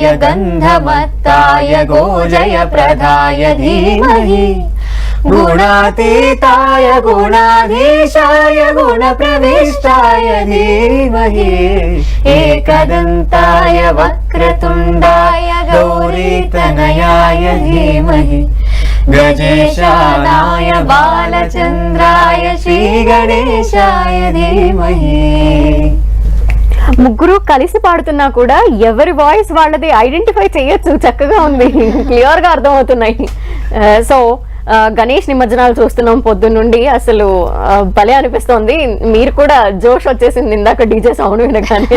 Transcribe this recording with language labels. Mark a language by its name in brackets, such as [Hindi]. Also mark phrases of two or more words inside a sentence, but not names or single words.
[Sanskrit] गन्धमत्ताय गोजयप्रदाय धीमहि गुणातीताय गुणाधीशाय गुणप्रविष्टाय धीमहि एकदन्ताय वक्रतुण्डाय गौरीतनयाय धीमहि गजेशानाय बालचन्द्राय श्रीगणेशाय धीमहि [Telugu] ముగ్గురు కలిసి పాడుతున్నా కూడా ఎవరి వాయిస్ వాళ్ళది ఐడెంటిఫై చేయొచ్చు. చక్కగా ఉంది, క్లియర్ గా అర్థమవుతున్నాయి. సో గణేష్ నిమజ్జనాలు చూస్తున్నాం పొద్దున్నుండి, అసలు భలే అనిపిస్తోంది. మీరు కూడా జోష్ వచ్చేసింది ఇందాక [English] DJ sound [Telugu] వినగానే.